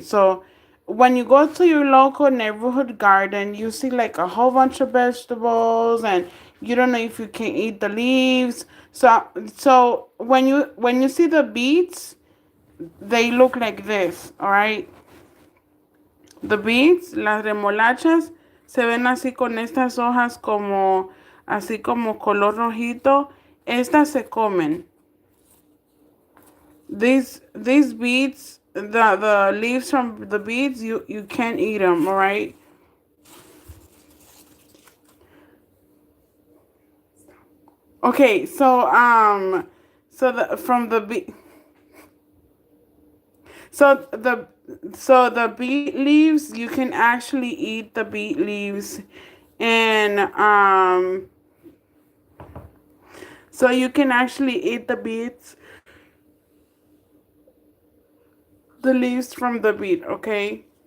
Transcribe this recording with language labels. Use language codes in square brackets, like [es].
[en] So when you go to your local neighborhood garden, you see like a whole bunch of vegetables, and you don't know if you can eat the leaves. So when you see the beets, they look like this, all right? The beets, [es] las remolachas, se ven así con estas hojas como, así como color rojito. Estas se comen. [en] These beets, the leaves from the beets, you can't eat them, all right? Okay, so the from the beet, so the beet leaves, you can actually eat the beet leaves, and so you can actually eat the beets, the leaves from the beet, okay?